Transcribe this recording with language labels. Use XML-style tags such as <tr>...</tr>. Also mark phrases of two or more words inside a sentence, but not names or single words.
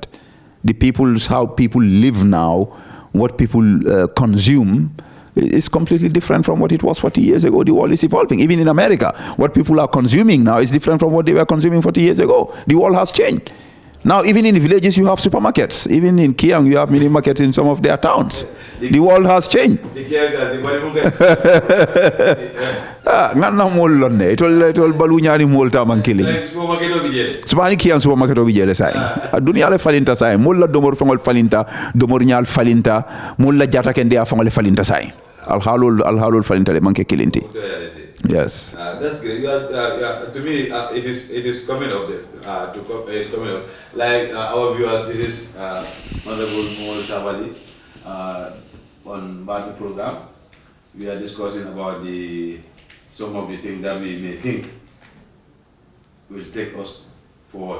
<en>How people live now, what people consume is completely different from what it was 40 years ago. The world is evolving. Even in America, what people are consuming now is different from what they were consuming 40 years ago. The world has changed. Now, even in the villages, you have supermarkets. Even in Kiang, you have mini markets in some of their towns. The world has changed.</en> <man>Ngana mol lonne. Itol balu nyari mol ta mankili. Subani Kiang supermarket obi jele sai. Dunia le falinta sai. Mol la domor fangol falinta, domor nyal falinta, mol la jata kende a fangol falinta sai. Al-halul falintale manke kilinti.</man> <en>Yes. That's great. To me, it is coming up. It's coming up. Like our viewers, this is Honorable Momo Savali on Mbarrbi program. We are discussing about some of the things that we may think will take us forward.</en>